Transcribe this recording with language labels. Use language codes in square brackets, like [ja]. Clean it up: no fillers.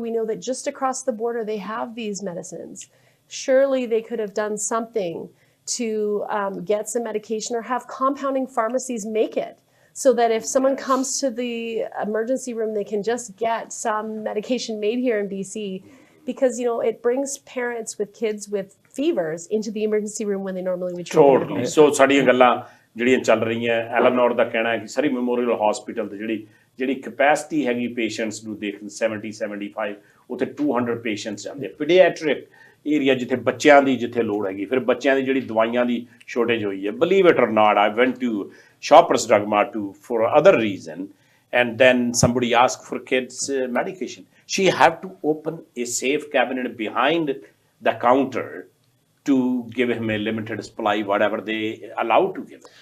[en] We know that just across the border, they have these medicines. Surely they could have done something to get some medication, or have compounding pharmacies make it, so that if someone comes to the emergency room, they can just get some medication made here in BC, because, it brings parents with kids with fevers into the emergency room when they normally would treat them. Totally. [pa] So, ਸਾਡੀਆਂ ਗੱਲਾਂ ਜਿਹੜੀਆਂ ਚੱਲ ਰਹੀਆਂ, Elenore ਦਾ ਕਹਿਣਾ ਹੈ ਕਿ ਸਰੀ memorial hospital ਦੀ ਜਿਹੜੀ capacity ਹੈਗੀ ਪੇਸ਼ੈਂਟਸ ਨੂੰ ਦੇਖਣ 70-75, ਉੱਥੇ 200 ਪੇਸ਼ੈਂਟਸ ਜਾਂਦੇ। ਪੀਡੀਆਟ੍ਰਿਕ ਏਰੀਆ ਜਿੱਥੇ ਬੱਚਿਆਂ ਦੀ ਲੋੜ ਹੈਗੀ, ਫਿਰ ਬੱਚਿਆਂ ਦੀ ਜਿਹੜੀ ਦਵਾਈਆਂ ਦੀ ਸ਼ੋਰਟੇਜ ਹੋਈ ਹੈ। [en] Believe it or not, I went to Shoppers Drug Mart for other reason, and then somebody asked for kids medication. She had to open a safe cabinet behind the counter to give him a limited supply, whatever they allowed to give.